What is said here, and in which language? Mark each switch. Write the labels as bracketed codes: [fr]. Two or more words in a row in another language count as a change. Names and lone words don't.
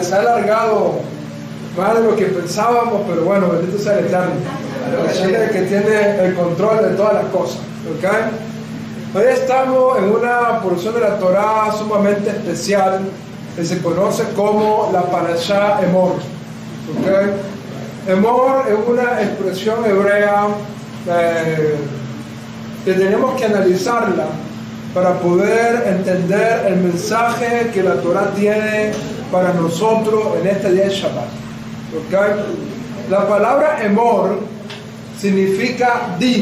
[es] Se ha alargado más de lo que pensábamos, pero bueno, bendito sea el Eterno, el que tiene el control de todas las cosas. ¿Okay? Hoy estamos en una porción de la Torah sumamente especial que se conoce como la parashá Emor. ¿Okay? Emor es una expresión hebrea que tenemos que analizarla para poder entender el mensaje que la Torah tiene para nosotros en este día de Shabbat. ¿Okay? La palabra Emor significa di.